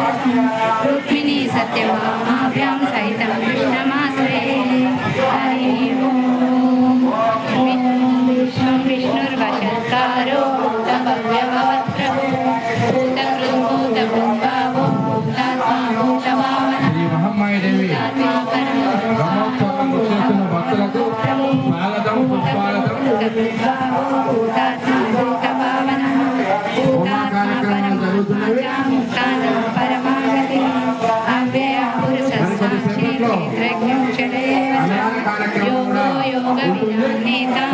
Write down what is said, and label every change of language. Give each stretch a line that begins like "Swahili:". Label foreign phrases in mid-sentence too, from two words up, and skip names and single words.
Sanskrit: रुक्मिणी सत्यभामाभ्यां सहितं कृष्णमाश्रये। हरि ओम्। विष्णुर्वशत्कारो भूतभव्यभवत्प्रभो भूतकृद्भूतभृद्भावो भूतात्मा भूतभावनः भूतात्मा
Telugu: భక్తులకు స్వాగతం పుష్పాలతో
Sanskrit: భూతాత్మా భూతభావనః భూతాత్మా పరమాత్మా పరమాగతి అవ్యయ పురుషస్సాక్షి క్షేత్రజ్ఞం క్షణేవ యోగో యోగ విజ్ఞానేత